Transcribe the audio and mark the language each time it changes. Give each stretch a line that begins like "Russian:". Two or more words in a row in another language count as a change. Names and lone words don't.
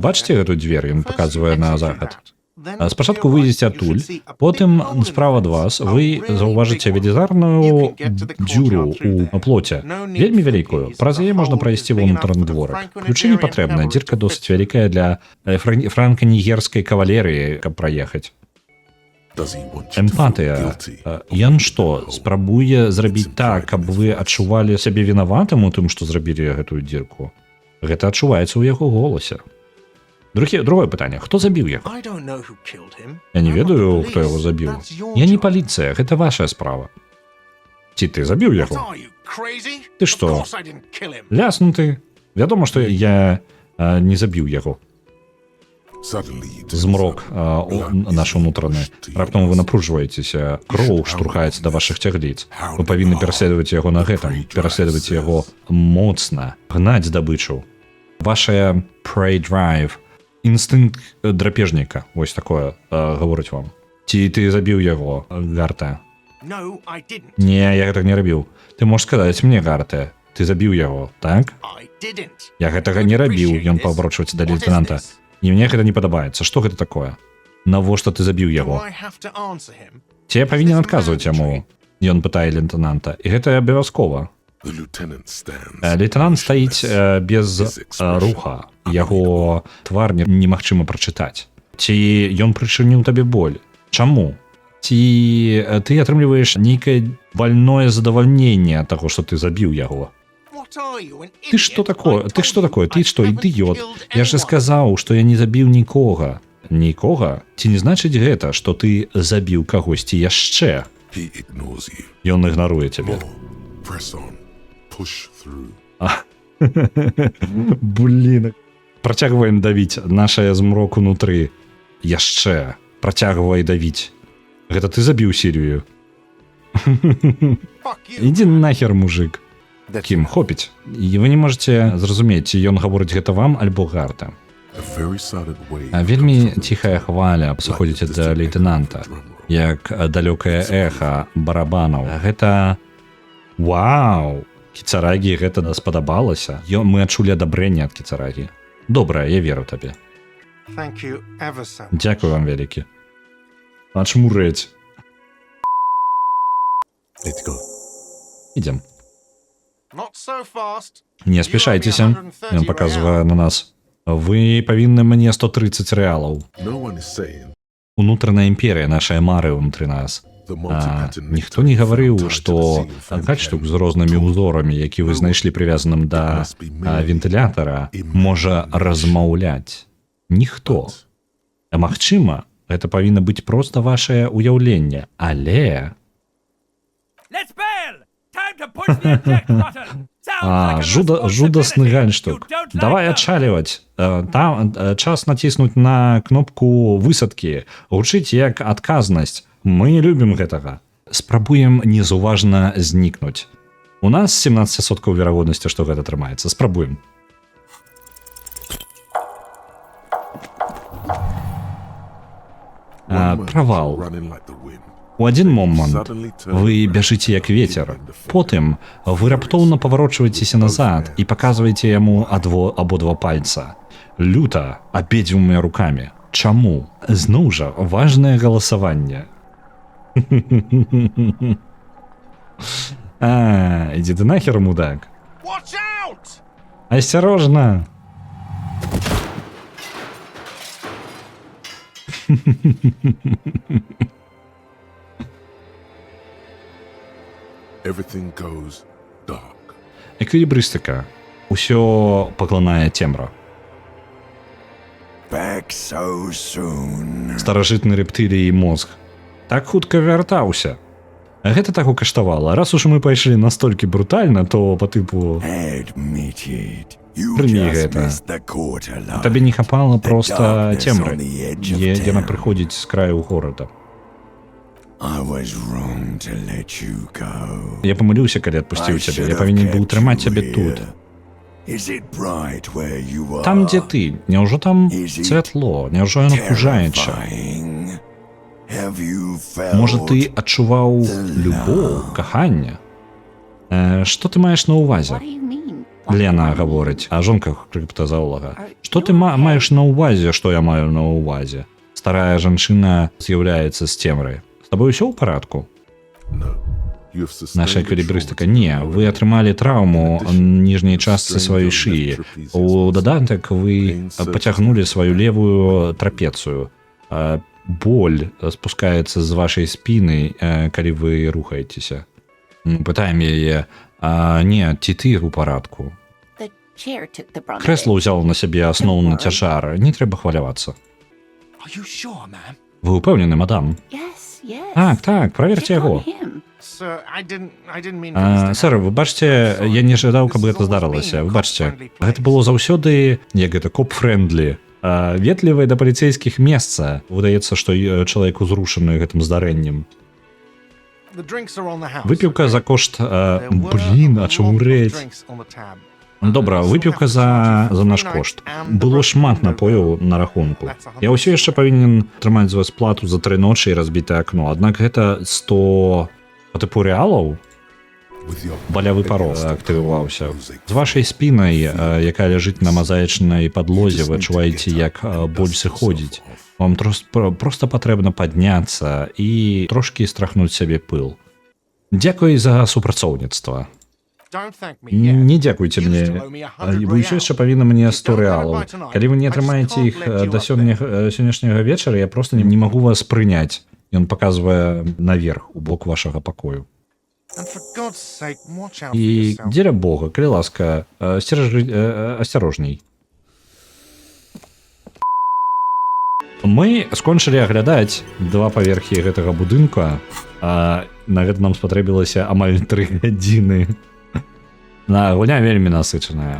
Belarusian: Бачыце гэту дзвер, ён паказвае на захад. Спачатку выйдзеце адтуль, потым справа ад вас вы заўважыце велізарную дзюру ў плоце, вельмі вялікую. Праз яе можна прайсці ва ўнутраны дворык. Ключы не патрэбна, дзірка досыць вялікая для франка-нігерскай кавалерыі, каб праехаць.
English: Does he want you to feel
Belarusian: Эмпатыя.
English: guilty?
Belarusian: Ён што, спрабуе зрабіць так, каб вы адчувалі сябе вінаватым у тым, што зрабілі гэтую дзірку? Гэта адчуваецца ў яго голасе. Другое пытанне. Хто забіў яго? Я не ведаю, хто яго забіў. Я не паліцыя, гэта ваша справа. Ці ты забіў яго? Ты што? Ляснуты. Вядома, што я не забіў яго.
English: Suddenly he turns
Belarusian: Змрок
English: up.
Belarusian: наш унутраны. Раптам вы напружваецеся, кроў штурхаецца да вашых цягліц. Вы павінны пераследаваць яго на гэтым, пераследаваць яго моцна, гнаць здабычу.
English: Вашая prey drive,
Belarusian: інстынкт драпежніка, вось такое гаворыць вам. Ці ты забіў яго, Гарта? Не, я гэтага не рабіў. Ты можаш сказаць мне, Гарта, ты забіў яго, так? Я гэтага не рабіў, ён паварочваецца да лейтенанта. І мне гэта не падабаецца. Што гэта такое? Навошта ты забіў яго? Ці я павінен адказваць яму? Ён пытае лейтенанта. І гэта абавязкова.
English: The lieutenant stands.
Belarusian: Лейтенант стаіць без руха. Яго твар немагчыма прачытаць. Ці ён прычыніў табе боль? Чаму? Ці ты атрымліваеш нейкае вальное задавальненне ад таго, што ты забіў яго? Ты што такое? Ты што такое? Ты што, ідыёт? Я ж сказаў, што я не забіў нікога. Нікога? Ці не значыць гэта, што ты забіў кагосьці яшчэ?
English: He ignores you.
Belarusian: Ён ігнаруе цябе.
English: More. Press on. Push through.
Belarusian: Блін. Працягваем давіць нашае змрок унутры. Яшчэ. Працягвай давіць. Гэта ты забіў Сірію. Ідзі нахер, мужик. Кім, хопіць. І вы не можаце зразумець, ці ён гаворыць гэта вам альбо Гарта.
English: A very silent wave.
Belarusian: Вельмі ціхая хваля сыходзіць да лейтенанта, як далёкае эха барабанаў. Гэта... Вау! Кіцарагі гэта спадабалася. Мы адчулі адабрэнне ад Кіцарагі. Добра, я веру табе. Дзякуй вам вялікі. Ачмурэць.
English: Let's go.
Belarusian: Ідзем. Не спешайцеся. Ён паказвае на нас. Вы павінны мне 130 рэалаў.
English: No one is saying
Belarusian: Унутраная імперія, нашыя мары ўнутры нас.
English: The multi-pattern
Belarusian: Ніхто не
English: nectar
Belarusian: гаварыў,
English: found tied to
Belarusian: што
English: the ceiling fan
Belarusian: гальштук
English: can
Belarusian: з рознымі
English: talk.
Belarusian: узорамі, які вы знайшлі прывязаным да вентылятара, можа размаўляць. Ніхто. Магчыма, гэта павінна быць проста вашае ўяўленне, але...
English: Let's bail! Time to push the eject button! Sounds like a
Belarusian: Жудасны
English: responsibility
Belarusian: гальштук.
English: you don't
Belarusian: Давай
English: like,
Belarusian: адчаліваць. Там час націснуць на кнопку высадкі. Гучыць як адказнасць. Мы не любім гэтага. Спрабуем незаўважна знікнуць. У нас 17% верагоднасці, што гэта атрымаецца. Спрабуем. Правал.
English: Running like the wind.
Belarusian: У адзін момант вы бяжыце як ветер. Потым вы раптоўна паварочваецеся назад і паказваеце яму абодва пальца. Люта абедзвюма рукамі. Чаму? Зноў жа, важнае галасаванне. Ідзі ты нахер, мудак.
English: Watch out!
Belarusian: Асцярожна!
English: Everything goes dark.
Belarusian: Эквілібрыстыка. Усё паглынае цемра.
English: Back so soon.
Belarusian: Старажытны рэптылій мозг. Так хутка вяртаўся. Гэта таго каштавала. Раз уж мы пайшлі настолькі брутальна, то па тыпу...
English: Admit it. You
Belarusian: Прыні
English: just
Belarusian: гэта.
English: missed the quarter line.
Belarusian: Табе не хапала проста
English: darkness
Belarusian: цемры.
English: on the edge of
Belarusian: Яна
English: town.
Belarusian: прыходзіць з краю горада.
English: I was wrong to let you go.
Belarusian: Я памыліўся, калі адпусціў
English: I
Belarusian: цябе.
English: should
Belarusian: Я
English: have
Belarusian: павінен быў
English: kept
Belarusian: трымаць
English: you
Belarusian: цябе
English: here.
Belarusian: тут.
English: Is it bright where you are?
Belarusian: Там, дзе ты. Няўжо там
English: Is it
Belarusian: святло? Няўжо яно пужаюча?
English: Terrifying? Have you felt
Belarusian: Можа, ты адчуваў любоў, каханне? Што ты маеш на ўвазе? What do you mean? Лена гаворыць, а жонка крыптазаолага. Што ты маеш на ўвазе, што я маю на ўвазе? Старая жанчына з'яўляецца з цемры. З табой усё ў парадку?
English: No. You have sustained
Belarusian: Наша
English: a
Belarusian: эквілібрыстыка.
English: trauma
Belarusian: Не,
English: to the
Belarusian: вы
English: lower
Belarusian: атрымалі траўму
English: In addition,
Belarusian: ніжняй
English: you
Belarusian: частцы
English: strained
Belarusian: сваёй
English: your left
Belarusian: шыі.
English: trapezius
Belarusian: У
English: muscle.
Belarusian: дадатак вы
English: Pain surges
Belarusian: пацягнулі
English: down
Belarusian: сваю
English: your
Belarusian: левую трапецыю. Боль спускаецца з вашай спіны, калі вы рухаецеся. Пытаем яе, не, ці ты ў парадку?
English: The chair took the brunt of
Belarusian: Крэсла
English: it.
Belarusian: ўзяла на сябе асноўны цяжар, не трэба хвалявацца.
English: Are you sure, ma'am?
Belarusian: Вы ўпэўнены, мадам?
English: Yes, yes.
Belarusian: Так, праверце
English: Check
Belarusian: яго.
English: on him. Sir, I didn't mean for this to
Belarusian: Сэр,
English: happen.
Belarusian: вы бачце, я не жадаў, каб гэта здарылася. Вы бачце, гэта было заўсёды, як гэта, коп-фрэндлі. Ветлівае да паліцейскіх месца. Выдаецца, што чалавек узрушаны гэтым здарэннем.
English: The drinks are on the house.
Belarusian: Выпіўка за кошт...
English: There were
Belarusian: Блін,
English: a
Belarusian: а чаму
English: lot of
Belarusian: рэць?
English: drinks on the tab.
Belarusian: Добра, выпіўка за наш кошт. Было шмат напояў на рахунку. Я ўсё яшчэ павінен трымаць з вас плату за 3 ночы і разбітае акно. Аднак гэта 100 па тыпу рэалаў?
English: With your
Belarusian: Балявы парог актываваўся. З вашай спінай, якая ляжыць на мазаічнай падлозе, вы адчуваеце, як боль сыходзіць. Вам проста патрэбна падняцца і трошкі страхнуць сябе пыл. Дзякуй за супрацоўніцтва.
English: Don't thank me yet.
Belarusian: Не дзякуйце
English: You
Belarusian: мне.
English: still owe me 100
Belarusian: Вы ўсё яшчэ павінны мне 100 рэалаў. Калі вы не атрымаеце іх да сённяшняга вечара, я проста не магу вас прыняць. Ён паказвае наверх, у бок вашага пакою.
English: And for God's sake, watch out for
Belarusian: І
English: yourself.
Belarusian: дзеля Бога, калі ласка, асцярожней. Мы скончылі аглядаць 2 паверхі гэтага будынка. На гэта нам спатрэбілася амаль 3 гадзіны. Гульня вельмі насычаная.